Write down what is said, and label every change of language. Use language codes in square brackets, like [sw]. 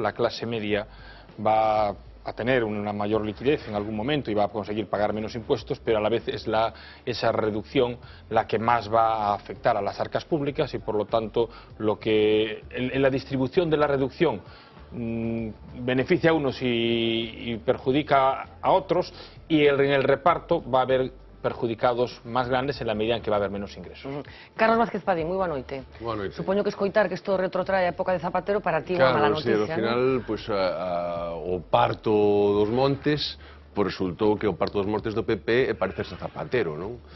[es] La clase media va a tener una mayor liquidez en algún momento y va a conseguir pagar menos impuestos, pero a la vez es esa reducción la que más va a afectar a las arcas públicas y por lo tanto en la distribución de la reducción beneficia a unos y perjudica a otros, y en el reparto va a haber perjudicados máis grandes en la medida en que va a haber menos ingresos. [gl] Carlos Vázquez Padín, moi boa noite. Boa noite. Supoño que escoitar que isto retrotrae a época de Zapatero para ti é unha mala noticia, ao final, pois, o parto dos montes resultou que o parto dos montes do PP é parecerse a Zapatero, non?